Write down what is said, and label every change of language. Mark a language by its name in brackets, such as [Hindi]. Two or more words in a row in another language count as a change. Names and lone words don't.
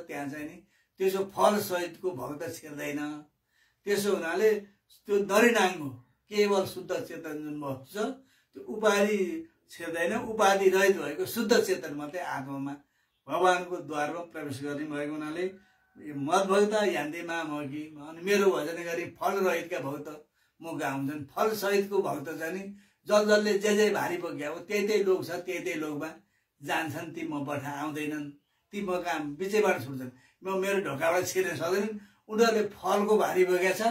[Nepali] त्यहाँ चाहिँ नि त्यसो फल सहितको भक्त छिर्दैन। त्यसो हुनाले त्यो नरिनाङ्गो केवल शुद्ध चेतन जुन वस्तु छ त्यो उपाधि छिर्दैन। उपाधि रहित भएको शुद्ध चेतन मात्रै आत्मामा भगवानको द्वारमा प्रवेश गर्ने भएको हुनाले [Sanskrit] मद्भक्त यान्ति मामकी। [Nepali] अनि मेरो भजन गरी फल रहितका भक्त म गाउँछन्। फल सहितको भक्त चाहिँ नि जसले जे भारी बोक्या हो त्यही लोक छ, त्यही लोकमा जान्छन्। ती म पठा आउँदैनन्, ती म काम बिचैबाट छुट्छन्। म मेरो ढोकाबाट छिर्न सक्दैनन्। उनीहरूले फलको भारी बोकेको छ।